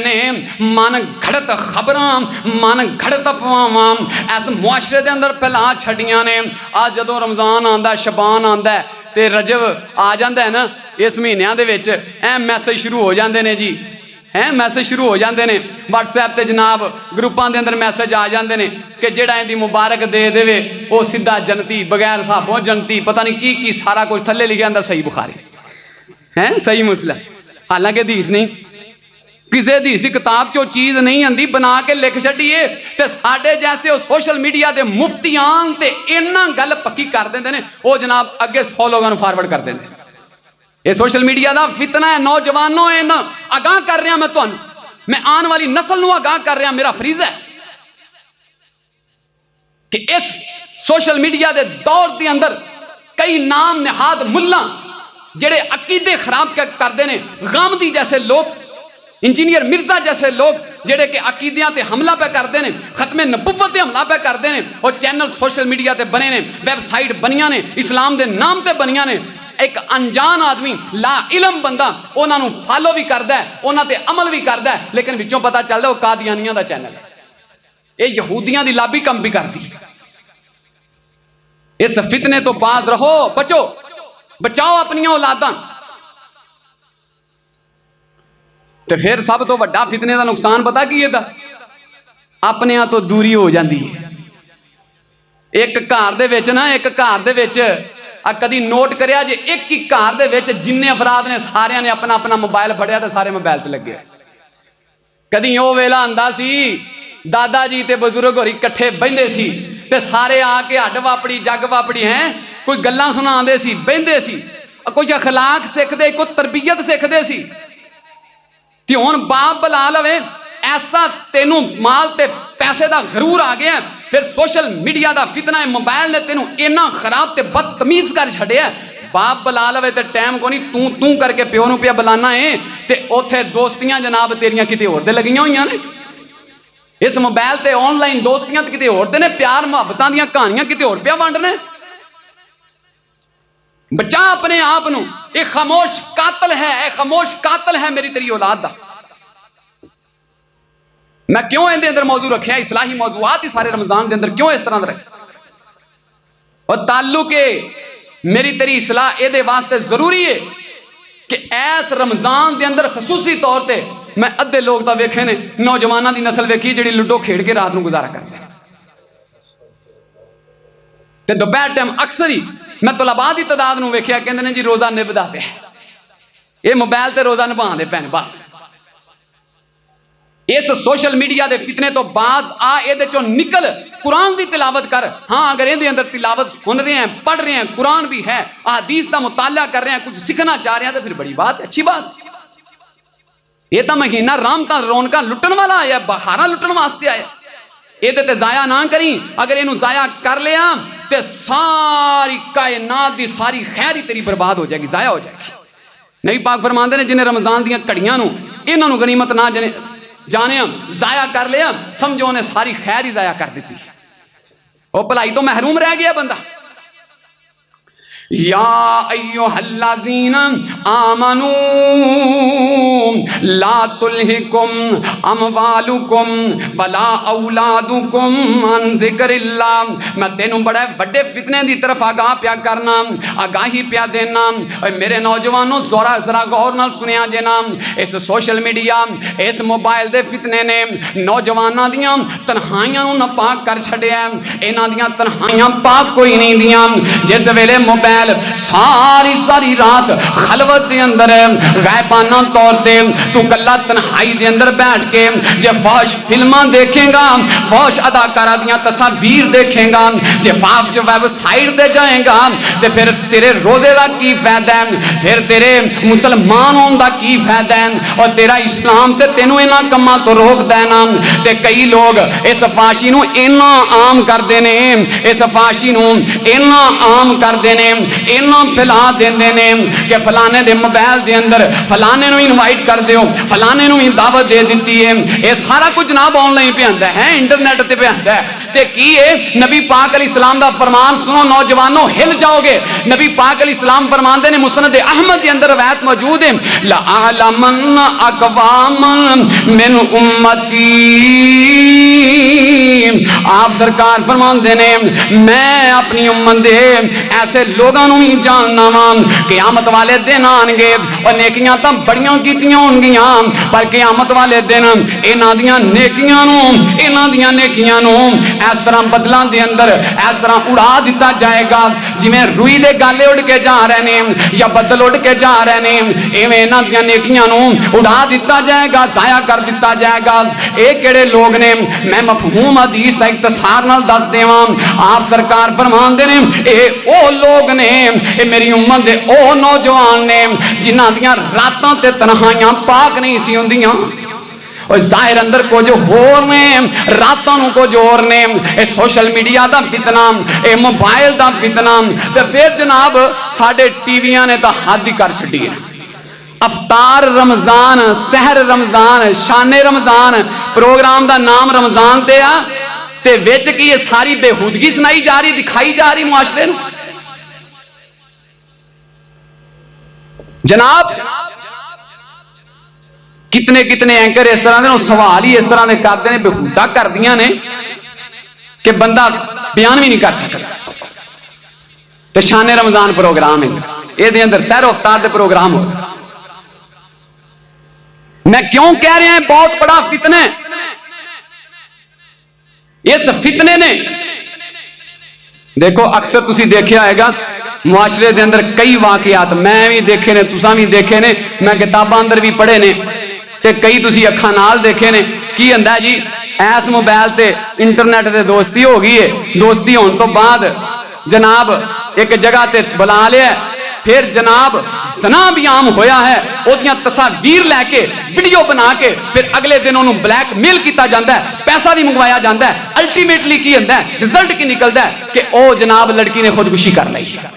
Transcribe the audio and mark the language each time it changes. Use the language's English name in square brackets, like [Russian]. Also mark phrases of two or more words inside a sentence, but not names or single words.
[Punjabi] نے من گھڑت خبراں من گھڑت افواہاں اس معاشرے دے اندر پھیلا چھڑیاں نے آج جدوں رمضان آندا ہے شبان آندا ہے تے رجب آ جاندا ہے نا اس مہینیاں دے وچ میسج شروع ہو جاندے نے جی میسج شروع ہو جاندے نے واٹس ایپ تے جناب گروپاں دے اندر میسج آ جاندے نے کہ جیڑا ایں دی مبارک دے دے او سیدھا جنتی بغیر حسابوں جنتی پتہ نہیں کی سارا کچھ تھلے لکھیا ہوندا صحیح بخاری صحیح مسلم حالانکہ حدیث نہیں کسی حدیث دی کتاب چو چیز نہیں آندی بنا کے لکھ چھڈیے تے ساڈے جیسے او سوشل میڈیا دے مفتیان تے اینا گل پکی کر دیندے نے او جناب اگے 100 لوگاں نوں فارورڈ کر دیندے یہ سوشل میڈیا دا فتنہ ہے نوجوانوں ہے نا آگاہ کر رہا میں تانوں میں آن والی نسل نوں آگاہ کر رہا میرا فریضہ ہے کہ اس سوشل میڈیا دے دور دے اندر کئی نام نہاد ملہ جڑے عقیدے خراب کردے نے غامدی جیسے لوگ انجینئر مرزا جیسے لوگ جڑے کہ عقیدیاں تے حملہ پہ کردے نے ختم نبوت تے حملہ پہ کردے نے اور چینل سوشل میڈیا تے بنے نے ویب سائٹ بنیاں نے اسلام دے نام تے بنیاں نے ایک انجان آدمی لا علم بندہ انہاں نوں فالو بھی کردا ہے انہاں تے عمل بھی کردا ہے لیکن وچوں پتہ چلدا وہ قادیانیاں دا چینل ہے یہ یہودیاں دی لابی کم بھی کردی اس فتنے تو باز رہو بچو بچاؤ اپنی اولاداں تے پھر سب تو بڑا فتنے دا نقصان پتا کی ہے دا اپنے ہاں تو دوری ہو جاندی ہے ایک گھر دے وچ نا ایک گھر دے وچ کدی نوٹ کریا جے ایک ہی گھر دے وچ جننے افراد نے سارے نے اپنا اپنا موبائل پھڑیا تے سارے موبائل تے لگے کدی او ویلا آندا سی دادا جی تے بزرگ ہوری کٹھے بہندے سی تے سارے آ کے ہڈ واپڑی جگ واپڑی ہیں کوئی گلاں سناندے سی بہندے سی کوئی اخلاق سکھدے کوئی تربیت سکھدے سی تے ہن باپ بلا لوے ایسا تینوں مال تے پیسے دا غرور آ گیا پھر سوشل میڈیا دا فتنہ موبائل نے تینوں اینا خراب تے بدتمیز کر چھڑیا باپ بلا لوے تے ٹائم کو نہیں تو کر کے پیو نوں پیا بلانا ہے تے اوتھے دوستیاں جناب تیریاں کتے ہور دے لگیاں ہوئیاں نے اس موبائل تے آن لائن دوستیاں تے کتے ہور دے نے پیار محبتاں دیاں کہانیاں کتے ہور پیا وانڈنے بچا اپنے آپ نوں ایک خاموش قاتل ہے ایک خاموش قاتل ہے میری تیری اولاد دا میں کیوں اندے اندر موضوع رکھے ہیں اصلاحی موضوعات ہی سارے رمضان دے اندر کیوں اس طرح رکھے اور تعلق میری تیری اصلاح یہ واسطے ضروری ہے کہ ایس رمضان دے اندر خصوصی طور تے میں ادھے لوگ تو ویکھے نے نوجوانوں دی نسل ویکھی جڑی لڈو کھیڑ کے رات نو گزارا کرتے ہیں تے دوپہر ٹائم اکثر ہی میں طلباء دی تعداد نو ویکھیا کہندے نے جی روزہ نبھدا پیا یہ موبائل تے روزہ نبھاندے پے نے بس اس سوشل میڈیا دے فتنے تو باز آ اے چوں نکل قرآن دی تلاوت کر ہاں اگر اندے اندر تلاوت سن رہے ہیں پڑھ رہے ہیں قرآن بھی ہے احادیث دا مطالعہ کر رہے ہیں کچھ سیکھنا چاہ رہے ہیں تو پھر بڑی بات اچھی بات یہ تو مہینہ رحمتاں رونقاں لٹن والا آیا بہاراں لٹن واسطے آیا یہ تے ضائع نہ کریں اگر اینو ضائع کر لیا تے ساری کائنات دی ساری خیر ہی تیری برباد ہو جائے گی ضائع ہو جائے گی نبی پاک فرماندے نے جنہیں رمضان دیاں کڑیاں نو انہاں نو غنیمت نہ جانے ضائع کر لیا سمجھو انہیں ساری خیر ہی ضائع کر دیتی وہ بھلائی تو محروم رہ گیا بندہ [Arabic] یا ایوہ الذین آمنوا لا تلہکم اموالکم ولا اولادکم عن ذکر اللہ [Punjabi] میں تینوں بڑے بڑے فتنے دی طرف آگاہ پیا کرنا آگاہی پیا دینا میرے نوجوانوں ذرا غور نال سنیا جینا اس سوشل میڈیا اس موبائل دے فتنے نے نوجواناں دیاں تنہائیاں نو ناپاک کر چھڑیا انہاں دیاں تنہائیاں پاک کوئی نہیں دیاں جس ویلے موبائل ساری رات خلوت دے اندر غیبانہ طور تے تو کلا تنہائی دے اندر بیٹھ کے جے فحش فلماں دیکھیں گا فحش اداکارہ دیاں تصاویر دیکھیں گا جے فحش ویب سائٹ دے جائیں گا تے پھر تیرے روزے دا کی فائدہ ہے پھر تیرے مسلمان ہون دا کی فائدہ ہے اور تیرا اسلام تے تینوں انہاں کماں تو روک دینا تے کئی لوگ اس فحشی نو اینا عام کر دینے اس فحشی نو اینا عام کر دینے اینا پھیلا دیندے نے کہ فلانے دے موبائل دے اندر فلانے نو انوائٹ کر دیو فلانے نو دعوت دے دیتی ہے یہ سارا کچھ جناب آن لائن پہ آندا ہے انٹرنیٹ تے پہ آندا ہے تے کی ہے نبی پاک علیہ السلام دا فرمان سنو نوجوانوں ہل جاؤ گے نبی پاک علیہ السلام فرماندے نے مسند احمد دے اندر روایت موجود ہے [Arabic] لَأَعْلَمَنَّ أَقْوَامًا مِنْ أُمَّتِي [Punjabi] آپ سرکار فرماندے نے میں اپنی امت دے ایسے لوگاں نو ہی جاننا وا قیامت والے دن آن گے اور نیکیاں تو بڑیاں کیتیاں ہون گیاں پر قیامت والے دن انہاں دیاں نیکیاں نو اس طرح بدلاں دے اندر اس طرح اڑا دیتا جائے گا جویں روئی دے گالے اڑ کے جا رہے نے یا بدل اڑ کے جا رہے نے ایویں انہاں دیاں نیکیاں نو اڑا دیتا جائے گا ضائع کر دیتا جائے گا اے کیڑے لوگ نے میں مفہوم حدیث دا اختصار نال دس دیواں آپ سرکار فرماندے نے اے او لوگ نے اے میری امت دے او نوجوان نے جنہاں دیاں راتاں تے تنہائیاں پاک نہیں سی ہوندیاں اور ظاہر اندر کو جو ہور نے راتاں نو کو جو اور نے اے سوشل میڈیا دا فتنہ اے موبائل دا فتنہ تے پھر جناب ساڈے ٹی ویاں نے تا حد ہی کر چھڈی ہے افطار رمضان سحر رمضان شان رمضان پروگرام دا نام رمضان تے آ تے وچ کی یہ ساری بےہودگی سنائی جا رہی دکھائی جا رہی معاشرے نو جناب کتنے اینکر اس طرح دے سوال ہی اس طرح دے کرتے ہیں بےہودہ کر دیاں نے کہ بندہ بیان بھی نہیں کر سکتا تے شان رمضان پروگرام ہے یہ دے اندر سحر و افطار دے پروگرام ہو میں کیوں کہہ رہے ہیں بہت بڑا فتنہ اس فتنے نے دیکھو اکثر تسی دیکھیا آئے گا معاشرے دے اندر کئی واقعات میں بھی دیکھے نے تساں بھی دیکھے نے میں کتاباں اندر بھی پڑھے نے تے کئی تسی اکھاں نال دیکھے نے کی ہندا جی ایس موبائل تے انٹرنیٹ تے دوستی ہو گئی ہے دوستی ہون تو بعد جناب ایک جگہ تے بلا لیا پھر جناب زنا بھی عام ہویا ہے او دیاں تصاویر لے کے ویڈیو بنا کے پھر اگلے دن انہوں بلیک میل کیتا جاندہ ہے پیسہ بھی منگوایا جاندہ ہے الٹیمیٹلی کی ہندا ہے رزلٹ کی نکلدا ہے کہ او جناب لڑکی نے خودکشی کر لئی